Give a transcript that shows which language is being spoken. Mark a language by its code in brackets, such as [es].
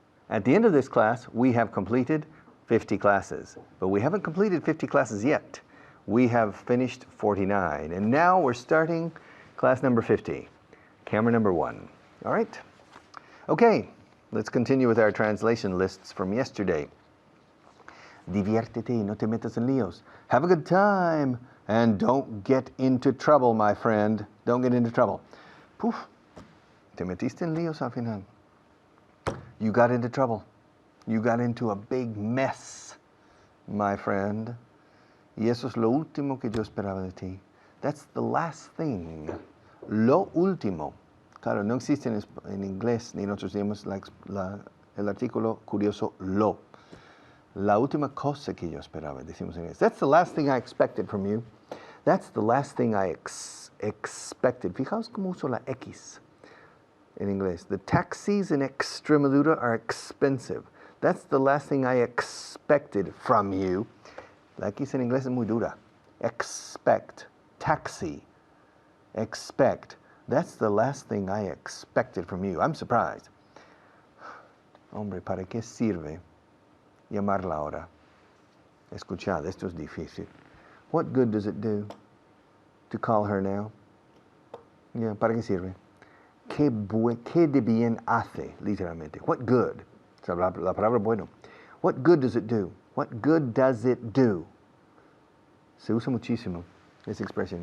[en] At the end of this class, we have completed 50 classes, but we haven't completed 50 classes yet. We have finished 49, and now we're starting class number 50, camera number 1. All right? Okay, let's continue with our translation lists from yesterday. [es] Diviértete y no te metas en líos. [en] Have a good time and don't get into trouble, my friend. Don't get into trouble. [es] Puf, te metiste en líos al final. [en] You got into trouble. You got into a big mess, my friend. [es] Y eso es lo último que yo esperaba de ti. [en] That's the last thing. [es] Lo último. Claro, no existe en inglés, ni nosotros decimos el artículo curioso lo. La última cosa que yo esperaba, decimos en inglés. [en] That's the last thing I expected from you. That's the last thing I expected. [es] Fijaos cómo uso la X en inglés. [en] The taxis in Extremadura are expensive. That's the last thing I expected from you. [es] La X en inglés es muy dura. [en] Expect. Taxi. Expect. That's the last thing I expected from you. I'm surprised. [es] Hombre, ¿para qué sirve llamarla ahora? Escuchad, esto es difícil. [en] What good does it do to call her now? Yeah, [es] ¿para qué sirve? ¿Qué de bien hace, literalmente? [en] What good? [es] O sea, la palabra bueno. [en] What good does it do? What good does it do? [es] Se usa muchísimo esa expresión.